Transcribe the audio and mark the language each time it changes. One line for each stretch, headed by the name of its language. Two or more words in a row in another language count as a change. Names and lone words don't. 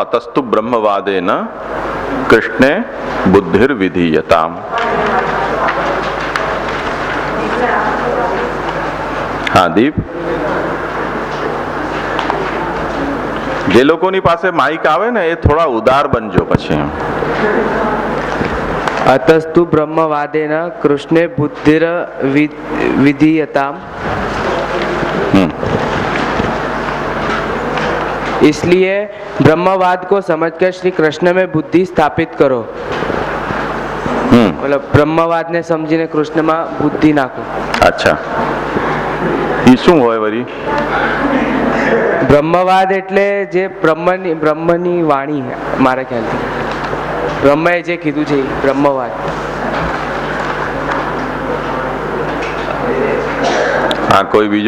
Sanskrit: अतस्तु ब्रह्मवादेन कृष्णे बुद्धिर विधीयताम.
Gujarati: હા દીપ, જે લોકોની પાસે માઇક આવે ને એ થોડા ઉદાર બનજો પછી.
Sanskrit: अतस्तु ब्रह्मवादेन कृष्णे बुद्धिर विधीयताम,
Hindi: इसलिए ब्रह्मवाद को समझकर श्री कृष्ण में बुद्धि स्थापित करो.
Gujarati: મતલબ બ્રહ્મવાદ ને સમજીને કૃષ્ણ મેં બુદ્ધિ નાખો. અચ્છા, એ શું હોય વળી? બ્રહ્મવાદ એટલે જે બ્રહ્મની વાણી, મારા ખ્યાલથી બ્રહ્મએ જે કીધું છે એ બ્રહ્મવાદ. હા, કોઈ બીજો?